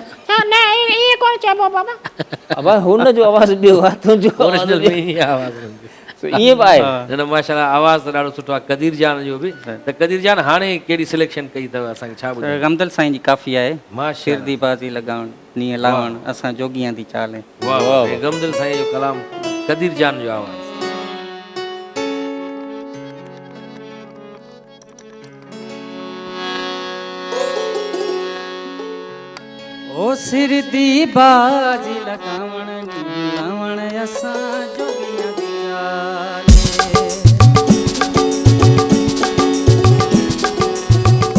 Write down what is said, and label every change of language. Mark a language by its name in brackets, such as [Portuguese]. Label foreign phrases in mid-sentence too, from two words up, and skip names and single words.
[Sindhi] न इहे कोन चइबो बाबा अबा हुनजो आवाज़ु ॿियो आहे तुंहिंजो आवाज़ु ओरिजिनल ॿियो। में ईअं आवाज़ हूंदी। ईअं बि आहे न न माशाल्लाह आवाज़ त ॾाढो सुठो आहे कदीर जान जो बि। त कदीर जान हाणे कहिड़ी सिलेक्शन कई अथव असांखे छा ॿुधायो? गमदल साईं जी काफ़ी आहे माशाल्लाह। [Punjabi] शिरदी बाज़ी लॻाइण नीअं लावण असां जोगियां दी चाल आहे। [Sindhi] वाह वाह गमदिल साईं जो कलाम कदीर जान जो आवाज़। [Punjabi] ओ सिर दी बाजी लगावण लावण असां जोगियां दी चाल।